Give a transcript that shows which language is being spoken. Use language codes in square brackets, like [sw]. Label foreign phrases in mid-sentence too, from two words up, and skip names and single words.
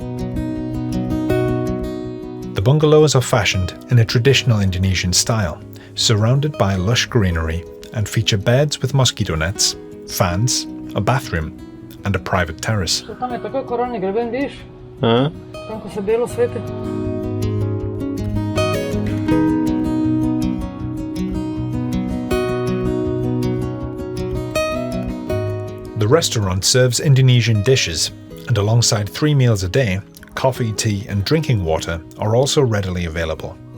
[en] The bungalows are fashioned in a traditional Indonesian style, surrounded by lush greenery, and feature beds with mosquito nets, fans, a bathroom, and a private terrace. [sl] Tam je takoj koralni greben, vidiš? Tam, ko se belo sveti. [en] The restaurant serves Indonesian dishes, and alongside 3 meals a day, coffee, tea, and drinking water are also readily available.